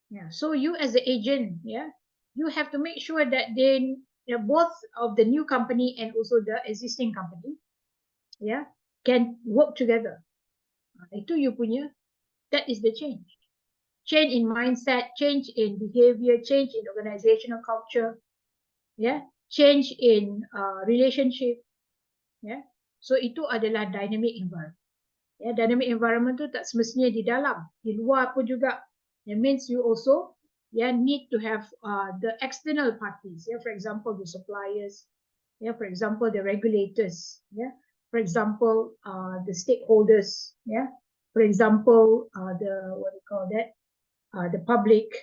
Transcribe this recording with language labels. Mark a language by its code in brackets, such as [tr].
[en] So you as the agent, you have to make sure that they both of the new company and also the existing company, can work together. [ms] Itu you punya, [en] that is the change. Change in mindset, change in behavior, change in organizational culture, change in relationship. [ms] So itu adalah dynamic environment. Dynamic environment tu tak semestinya di dalam, di luar pun juga. [en] That means you also need to have the external parties. For example, the suppliers. For example, the regulators. For example, the stakeholders. For example, the what do you call that? The public.